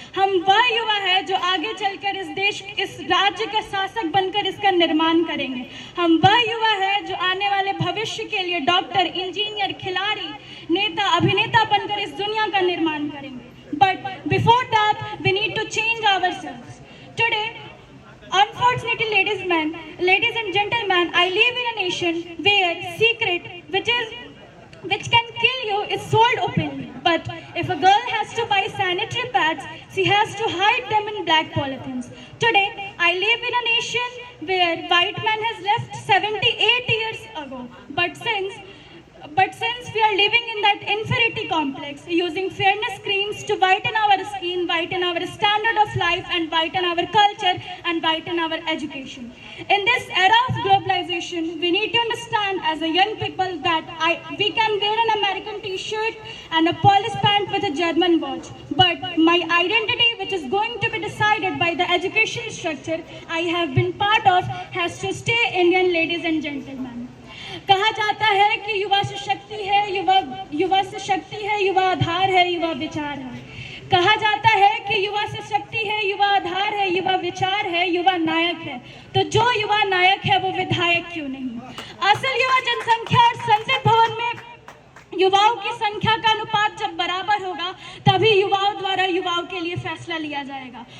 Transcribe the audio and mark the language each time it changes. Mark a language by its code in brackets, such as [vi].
[hi] हम वह युवा है जो आगे चलकर इस देश, इस राज्य का शासक बनकर इसका निर्माण करेंगे। हम वह युवा है जो आने वाले भविष्य के लिए डॉक्टर, इंजीनियर, खिलाड़ी, नेता, अभिनेता बनकर इस दुनिया का निर्माण करेंगे। [en] But before that we need to change ourselves. Today unfortunately, ladies and gentlemen, I live in a nation where secret which can kill you is sold openly. But if a girl has to buy sanitary pads, she has to hide them in black polythenes. Today, I live in a nation where white man has left 78 years ago. But since we are living in that inferiority complex, using fairness creams to whiten our skin, whiten our standard of life, and whiten our culture, and whiten our education. In this era of globalization, we need to understand as a young people that we can wear an American t-shirt and a polished pant with a German watch. But my identity, which is going to be decided by the education structure I have been part of, has to stay Indian, ladies and gentlemen. [hi] कहा जाता है कि युवा से शक्ति है, युवा से शक्ति है, युवा आधार है, युवा विचार है। कहा जाता है कि युवा से शक्ति है, युवा आधार है, युवा विचार है, युवा नायक है। तो जो युवा नायक है वो विधायक क्यों नहीं। असल युवा जनसंख्या और संसद भवन में युवाओं की संख्या का अनुपात जब बराबर होगा तभी युवाओं द्वारा युवाओं के लिए फैसला लिया जाएगा।